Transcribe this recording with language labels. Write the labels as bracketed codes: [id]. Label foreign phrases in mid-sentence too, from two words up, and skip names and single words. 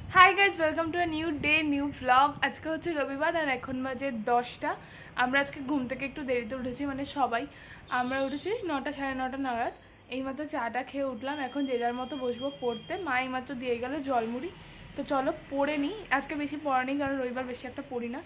[en] hi guys welcome to a new day new vlog. [bn] আজ কে হচ্ছে রবিবার আর এখন বাজে 10টা। আমরা আজকে ঘুম থেকে একটু দেরিতে উঠেছি, মানে সবাই আমরা উঠেছি 9টা সাড়ে 9টা নাগাদ। এইমাত্র চাটা খেয়ে উঠলাম, এখন যে যার মতো বসবো পড়তে। মা এইমাত্র দিয়ে গেল জলমুড়ি, তো চলো পড়ে নিই। আজকে বেশি পড়া নেই কারণ রবিবার বেশি একটা পড়ি না।